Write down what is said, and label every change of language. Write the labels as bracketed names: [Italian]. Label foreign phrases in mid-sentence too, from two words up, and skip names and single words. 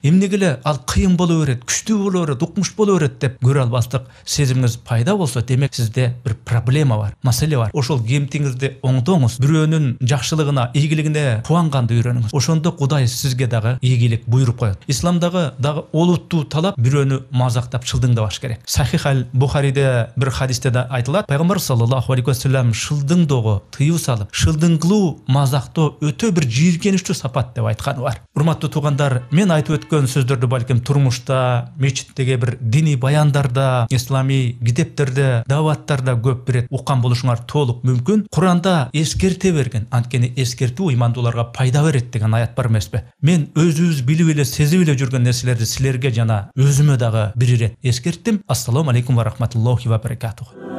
[Kyrgyz] Эмнеге эле ал кыйын боло берет, күчтүү боло берет, укмуш боло берет деп көрө албастык сезимиңиз пайда болсо, демек сизде бир проблема бар, маселе бар. Ошол кемтигиңизди оңдоңуз. Бирөөнүн жакшылыгына, ийгилигине кубанганды үйрөнүңүз. Ошондо Кудай сизге дагы ийгилик буйруп коет. Исламдагы дагы олуттуу талап бирөөнү мазактап чылдыңдабаш керек. Сахих аль-Бухарийде бир хадисте да айтылат. Пайгамбар [Arabic] صلى الله عليه وسلم [Kyrgyz] шылдыңдоого тыюу салып, шылдыңкылуу, мазактоо өтө бир жийиркеничтүү сапат деп айтканы бар. Урматтуу туугандар, мен айтып өткөн сөздөрдү балким турмушта, мечиттеги бир диний баяндарда, ислами китептерде, даваттарда көп бирет уккан болушуңар толук мүмкүн. Куранда эскерте берген, анткени эскертүү имандууларга пайда берет деген аят бар эмеспи? Мен өзүбүз билип эле, сезип эле жүргөн нерселерди силерге жана өзүмө дагы бир ирет эскерттим. [Arabic] السلام عليكم ورحمة الله وبركاته.